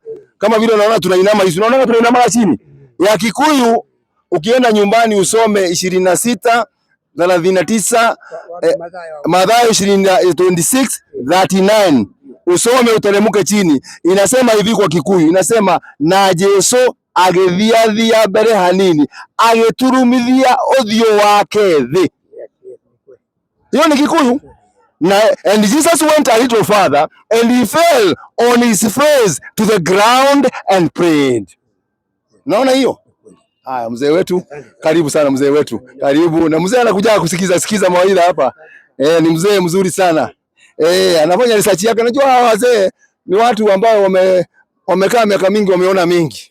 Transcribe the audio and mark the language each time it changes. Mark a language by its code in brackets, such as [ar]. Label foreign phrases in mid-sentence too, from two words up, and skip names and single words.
[sw] Kama vile unaona tunainama hizi. Unaona tunainama chini. Ya Kikuyu ukienda nyumbani usome 26:39, Mathayo 26:39, usome utelemuke chini. Inasema hivi kwa Kikuyu, inasema [ki] na Jesu agithiathia mbere hanini agiturumithia uthio wake thi. [sw] Hiyo ni Kikuyu. [en] And Jesus went a little further and he fell on his face to the ground and prayed. [sw] Naona hiyo? Haya mzee wetu, karibu sana mzee wetu. Karibu. Na mzee anakuja kusikiza mawaidha hapa. Ni mzee mzuri sana. Anafanya research yake. Unajua wazee ni watu ambao wamekaa miaka mingi, wameona mingi.